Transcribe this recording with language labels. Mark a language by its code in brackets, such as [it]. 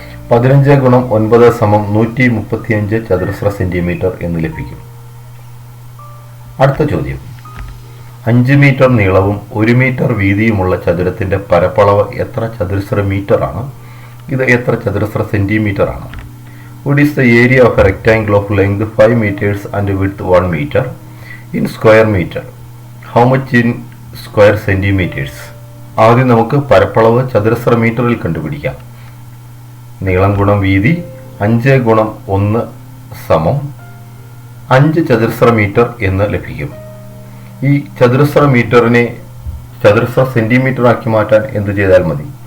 [ml] 15 ഗുണം 9 സമം 135 ചതുരശ്ര സെന്റിമീറ്റർ എന്ന് ലഭിക്കും. അടുത്ത ചോദ്യം. 5 മീറ്റർ നീളവും 1 മീറ്റർ വീതിയുമുള്ള ചതുരത്തിന്റെ പരപ്പളവ് എത്ര ചതുരശ്ര മീറ്റർ ആണ്? ഇത് എത്ര ചതുരശ്ര സെന്റിമീറ്റർ ആണ്? [en] What is the area of a rectangle of length 5 meters and width 1 meter in square meter? How much in square centimeters? [ml] ആദ്യം നമുക്ക് പരപ്പളവ് ചതുരശ്ര മീറ്ററിൽ കണ്ടുപിടിക്കാം. നീളം ഗുണം വീതി 5 ഗുണം 1 സമം 5 ചതുരശ്ര മീറ്റർ എന്ന് ലഭിക്കും. ഈ ചതുരശ്ര മീറ്ററിനെ ചതുരശ്ര സെന്റിമീറ്റർ ആക്കി മാറ്റാൻ എന്ത് ചെയ്താൽ മതി?